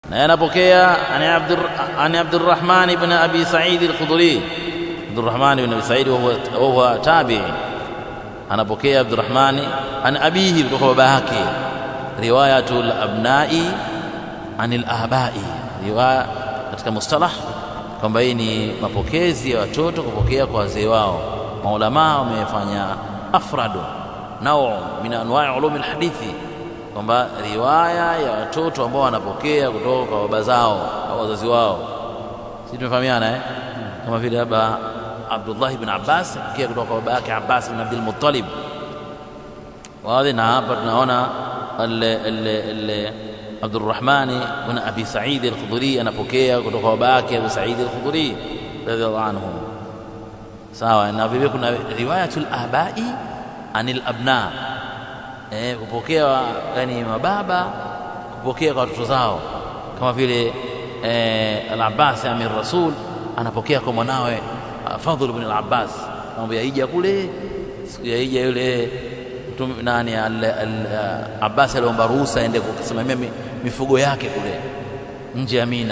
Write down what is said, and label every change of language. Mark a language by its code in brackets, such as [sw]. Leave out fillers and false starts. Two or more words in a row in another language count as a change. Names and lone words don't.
[sw] na anapokea ani Abdurrahman ibn Abi Sa'id al-Khudri. Abdurrahman ibn Abi Sa'id [ar] هو تابعي, [sw] anapokea Abdurrahman [ar] عن أبيه, [sw] kutoka baba yake. [ar] رواية الأبناء عن الآباء, [sw] riwaya katika mustalah kwamba hii ni mapokezi ya watoto kupokea kwa wazee wao. Maulama wamefanya afradu nao [ar] من أنواع علوم الحديث, [sw] kwamba riwaya ya watoto ambao wanapokea kutoka kwa baba zao au wazazi wao. Sisi tumefahamiana kama vile baba Abdullah ibn Abbas pokea kutoka kwa baba yake Abbas ibn Abdul Muttalib. Wazi, na hapa tunaona Abdurrahman ibn Abi Sa'id al-Khudri anapokea kutoka kwa baba yake Abu Sa'id al-Khudri [ar] رضي الله عنه. [sw] Sawa, na vile kuna [ar] رواية الآباء عن الأبناء, [sw] kupokea yani mababa kupokea kwa watoto zao, kama vile al-Abbas amir Rasul anapokea kwa mwanawe Fadhl ibn al-Abbas, mambo ya hija kule, siku ya hija yule nani Abbas aliomba ruhusa aende kusimamia mifugo yake kule nje ya Mina.